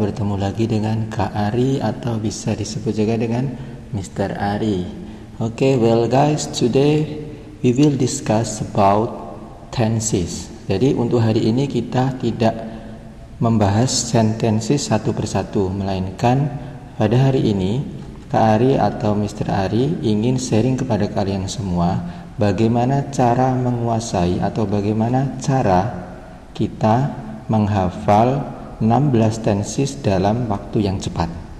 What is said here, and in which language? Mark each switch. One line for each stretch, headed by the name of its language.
Indonesian: Bertemu lagi dengan Kak Ari atau bisa disebut juga dengan Mr. Ari.
English: Well guys, today we will discuss about tenses.
Indonesian: Jadi untuk hari ini kita tidak membahas sentences satu persatu, melainkan pada hari ini Kak Ari atau Mr. Ari ingin sharing kepada kalian semua bagaimana cara menguasai atau bagaimana cara kita menghafal 16 tenses dalam waktu yang cepat.